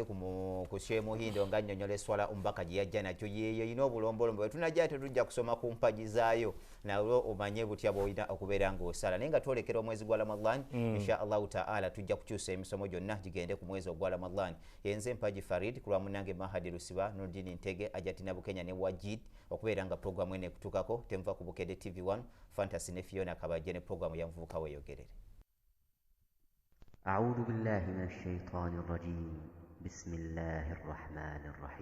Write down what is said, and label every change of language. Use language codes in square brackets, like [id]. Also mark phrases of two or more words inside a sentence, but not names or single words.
[lg] ku Sheikh Muhindo nga nnyonnyola esswala omubaka gye yajja nakyo yeeyo yina obulombolombo bwe tunajja tetujja kusoma ku mpagi zaayo nawe omanye butya bw'olina okubeera ng'osala naye nga twolekera omwezi gwa Ramadan [ar] إن شاء الله تعالى [lg] tujja kukyusa emisomo gyonna gigende ku mwezi ogwa Ramadan yenze mpaji Farid kulwa munange Mahadi Lusiba Nurdini Ntege ajatina Bukenya ne Wajid okubeera nga programu ene kutukako tenva ku Bukedde TV1 Fantasy ne Fiona Kabajje ne programu ya Nvubuka weeyogerere. [ar] أعوذ بالله من الشيطان الرجيم بسم الله الرحمن الرحيم